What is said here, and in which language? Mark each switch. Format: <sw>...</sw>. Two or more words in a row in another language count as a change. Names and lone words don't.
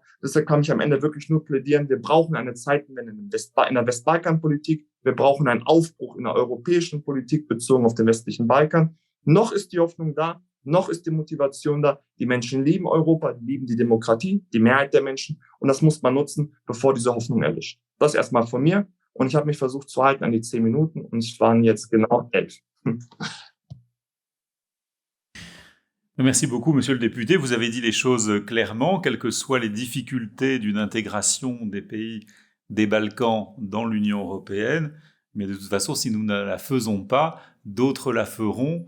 <de>Deshalb kann ich am Ende wirklich nur plädieren, wir brauchen eine Zeitenwende in der Westbalkanpolitik, wir brauchen einen Aufbruch in der europäischen Politik bezogen auf den westlichen Balkan. Noch ist die Hoffnung da, noch ist die Motivation da. Die Menschen lieben Europa, lieben die Demokratie, die Mehrheit der Menschen, und das muss man nutzen, bevor diese Hoffnung erlischt. Das erstmal von mir, und ich habe mich versucht zu halten an die 10 Minuten, und es waren jetzt genau 11.</de> <fr>Merci beaucoup, Monsieur le député. Vous avez dit les choses clairement, quelles que soient les difficultés d'une intégration des pays des Balkans dans l'Union européenne. Mais de toute façon, si nous ne la faisons pas, d'autres la feront.</fr>